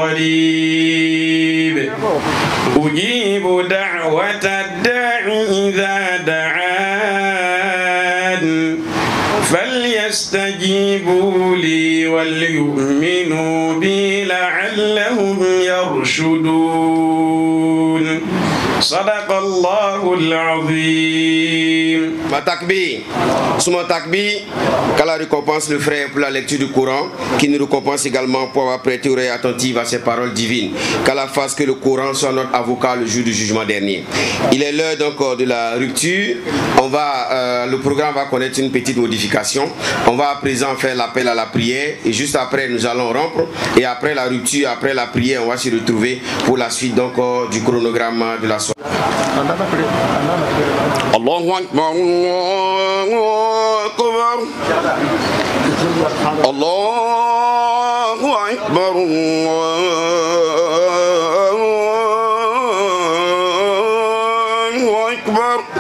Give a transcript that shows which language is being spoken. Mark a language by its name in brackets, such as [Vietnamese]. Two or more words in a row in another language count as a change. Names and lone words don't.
[Arabic] قريب أجيب دعوة الداع إذا دعان فليستجيبوا لي وليؤمنوا بي لعلهم يرشدون صدق الله العظيم. Ma takbir, Souma takbir, [French] qu'Allah récompense le frère pour la lecture du Coran, qui nous récompense également pour avoir prêté oreille attentive à ses paroles divines. Qu'Allah fasse que le Coran soit notre avocat le jour du jugement dernier. Il est l'heure donc de la rupture. Le programme va connaître une petite modification. On va à présent faire l'appel à la prière et juste après nous allons rompre. Et après la rupture, après la prière, on va se retrouver pour la suite donc du chronogramme de la soirée. [Arabic] الله أكبر، الله أكبر، الله أكبر.